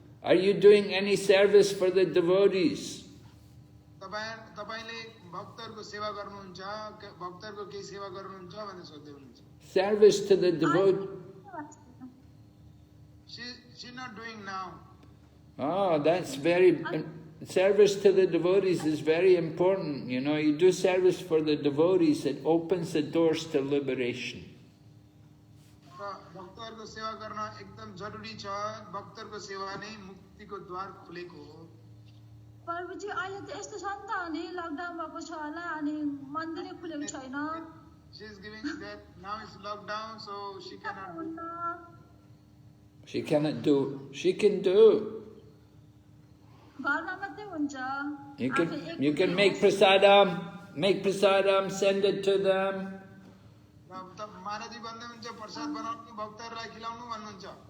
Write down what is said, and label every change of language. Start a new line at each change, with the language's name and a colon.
English: Are you doing any service for the devotees?
Nepali: तपाईले भक्तहरुको सेवा गर्नुहुन्छ भक्तहरुको के सेवा गर्नुहुन्छ भनेर सोध्दै हुनुहुन्छ
English: Service to the devotees. She's not doing now. Oh, that's very... Service to the devotees is very important. You know, you do service for the devotees, it opens the doors to liberation.
Nepali: भक्तहरुको सेवा गर्न एकदम जरुरी छ भक्तहरुको सेवा नै मुक्तिको द्वार खुलेको हो प्रभुजी अहिले त यस्तो छ नि त अनि लकडाउन भएको छ होला अनि मन्दिरै खुलेको छैन
English: She is giving that now it's lockdown, so she cannot do. She cannot do. She can do.
Nepali: घरमा मात्रै हुन्छ
English: You can make prasadam, send it to them.
Nepali: महाराजी भन्दै हुन्छ प्रसाद बनाउनु भक्तहरूलाई खिलाउनु भन्नुहुन्छ.